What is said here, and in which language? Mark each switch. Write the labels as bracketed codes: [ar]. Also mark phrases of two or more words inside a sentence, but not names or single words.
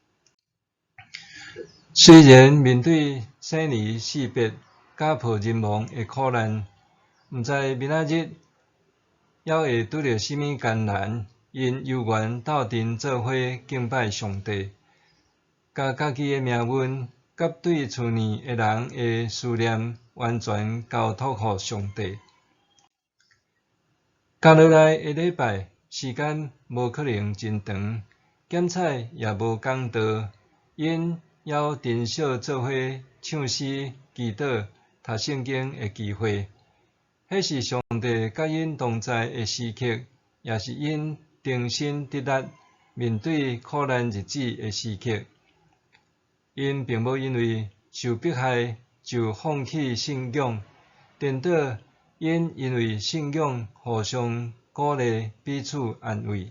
[nan] 虽然面对生离死别、家破人亡的苦难，毋知明仔日还会拄着甚物艰难，因犹原斗阵做伙敬拜上帝，甲家己的命运甲对厝里的人的思念完全交托互上帝。接落来的礼拜，时间无可能真长，检彩也无讲道，因还珍惜做伙唱诗、祈祷、读圣经的机会。迄是上帝甲因同在的时刻，也是因重新得力面对苦难日子的时刻。因并无因为受迫害就放弃信仰，颠倒因为信仰互相鼓励，彼此安慰。